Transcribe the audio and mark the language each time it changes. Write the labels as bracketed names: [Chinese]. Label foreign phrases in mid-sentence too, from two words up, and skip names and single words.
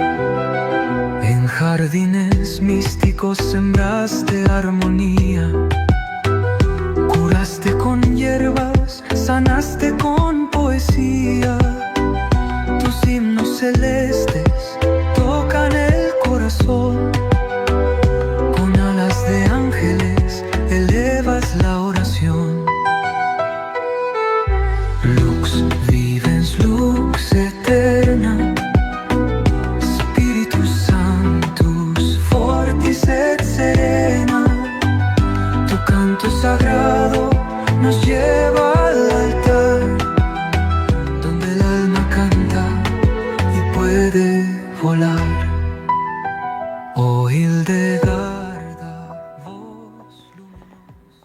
[Spanish] En jardines místicos sembraste armonía, curaste con hierbas, sanaste con poesía. Tus himnos celestes tocan el corazón, con alas de ángeles elevas la oración. [Latin] Lux vivens, lux eterna, Spiritus Sanctus fortis et serena. [Spanish] Tu canto sagrado nos lleva al altar, donde el alma canta y puede volar. Oh Hildegarda, voz luminosa.